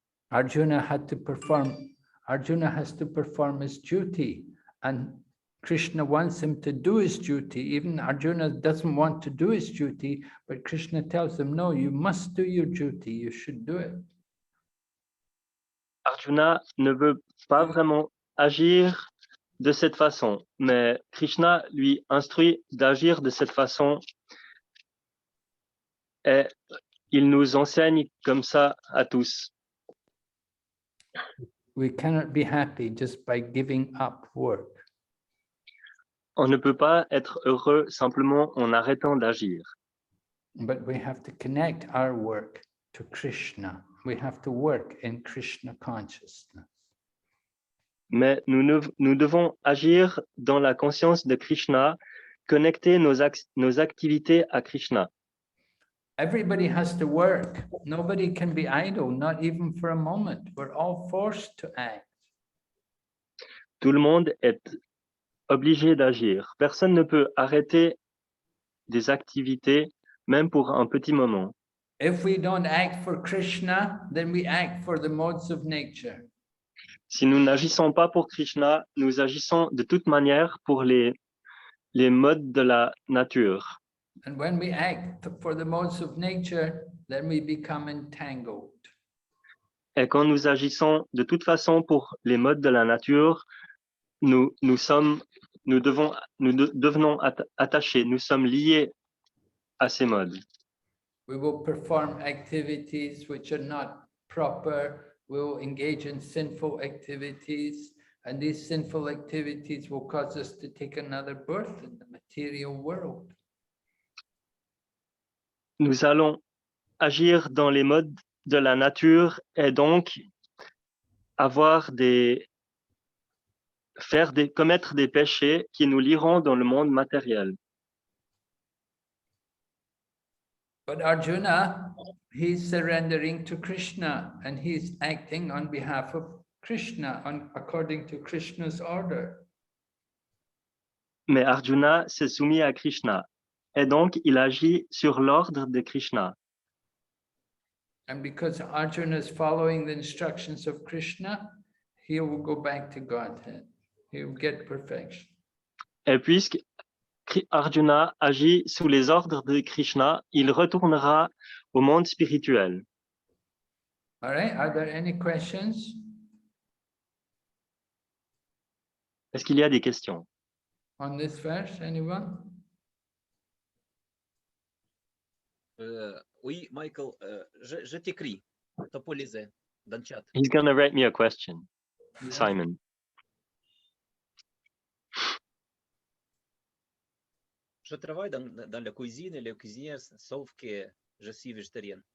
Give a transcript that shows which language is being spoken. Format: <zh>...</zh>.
<en>Arjuna has to perform his duty, and Krishna wants him to do his duty. Even Arjuna doesn't want to do his duty, but Krishna tells him, no, you must do your duty, you should do it.</en> <fr>Arjuna ne veut pas vraiment agir de cette façon, mais Krishna lui instruit d'agir de cette façon et il nous enseigne comme ça à tous.</fr> <en>We cannot be happy just by giving up work.</en> <fr>On ne peut pas être heureux simplement en arrêtant d'agir.</fr> <en>But we have to connect our work to Krishna. We have to work in Krishna consciousness.</en> <fr>Mais nous devons agir dans la conscience de Krishna, connecter nos activités à Krishna.</fr> <en>Everybody has to work. Nobody can be idle, not even for a moment. We're all forced to act.</en> <fr>Tout le monde est obligé d'agir. Personne ne peut arrêter des activités, même pour un petit moment.</fr> <en>If we don't act for Krishna, then we act for the modes of nature.</en> <fr>Si nous n'agissons pas pour Krishna, nous agissons de toute manière pour les modes de la nature.</fr> <en>And when we act for the modes of nature, then we become entangled.</en> <fr>Et quand nous agissons de toute façon pour les modes de la nature, nous devenons attachés, nous sommes liés à ces modes.</fr> <en>We will perform activities which are not proper. We will engage in sinful activities, and these sinful activities will cause us to take another birth in the material world.</en> <fr>Nous allons agir dans les modes de la nature et donc commettre des péchés qui nous lieront dans le monde matériel.</fr> <en>But Arjuna, he's surrendering to Krishna and he's acting on behalf of Krishna, according to Krishna's order.</en> <fr>Mais Arjuna s'est soumis à Krishna et donc il agit sur l'ordre de Krishna.</fr> <en>And because Arjuna is following the instructions of Krishna, he will go back to Godhead. He will get perfection.</en> <fr>Et puisque Arjuna agit sous les ordres de Krishna, il retournera au monde spirituel.</fr> <en>All right, are there any questions?</en> <fr>Est-ce qu'il y a des questions?</fr> <en>On this verse, anyone?</en> <fr>Oui, Michael, je t'écris. T'as pas lisé dans le chat.</fr> <en>He's going to write me a question, Simon.</en> <fr>Je travaille dans la cuisine et le cuisinier, sauf que je suis végétarien.</fr>